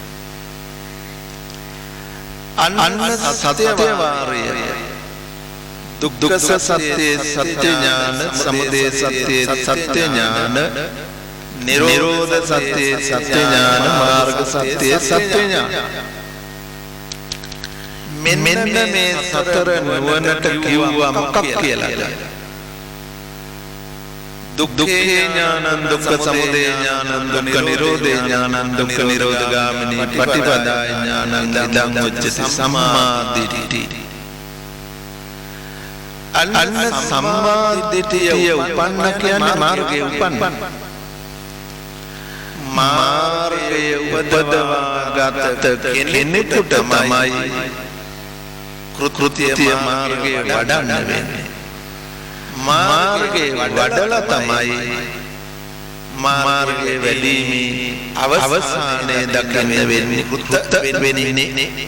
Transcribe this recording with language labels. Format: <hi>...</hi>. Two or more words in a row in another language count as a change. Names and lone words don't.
<si>අන්න සත්‍ය වාරය දුක්ඛ සත්‍ය සත්‍ය ඥාන සමුදය සත්‍ය සත්‍ය ඥාන නිරෝධ සත්‍ය සත්‍ය ඥාන මාර්ග සත්‍ය සත්‍ය ඥාන මෙන්න මේ සතර නුවණට කිව්වා මොකක් කියලාද</si> <pi>දුක්ඛේ ඥානං දුක්ඛ සමුදය ඥානං දුක්ඛ නිරෝධේ ඥානං දුක්ඛ නිරෝධගාමිනී පටිපදා ඥානං ඉදං උච්චති සම්මා දිට්ඨි</pi> <si>අන්න සම්මා දිට්ඨිය උපන්න කියන්නේ මාර්ගයේ උපන්න මාර්ගයේ උපදවාගත කෙනෙකුට තමයි කෘත්‍ය මාර්ගයේ වඩන්න වෙන්නේ මාර්ගයේ වඩලා තමයි මාර්ගයේ වැඩිමේ අවසානයේ දකින්න වෙන්නේ කෘත වෙන්නේ.</si>